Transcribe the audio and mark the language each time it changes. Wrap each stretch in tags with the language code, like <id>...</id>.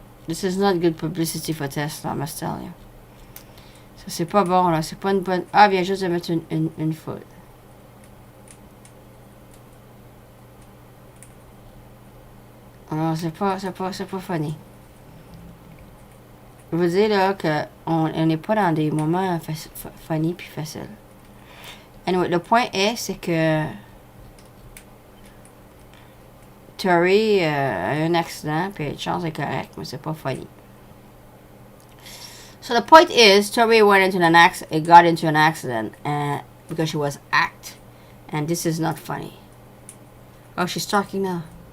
<en>This is not good publicity for Tesla, I must tell you.</en> <fr>Ça, c'est pas bon, là. C'est pas une bonne... Ah, vient juste de mettre une faute. Alors, c'est pas funny. Je veux dire, là, qu'on n'est pas dans des moments funny puis faciles. Anyway, le point est, c'est que Tori a eu un accident, puis la chance est correcte, mais c'est pas funny.</fr> <en>So the point is, Tori went into an accident. It got into an accident, because she was act, and this is not funny. Oh, she's talking now.</en>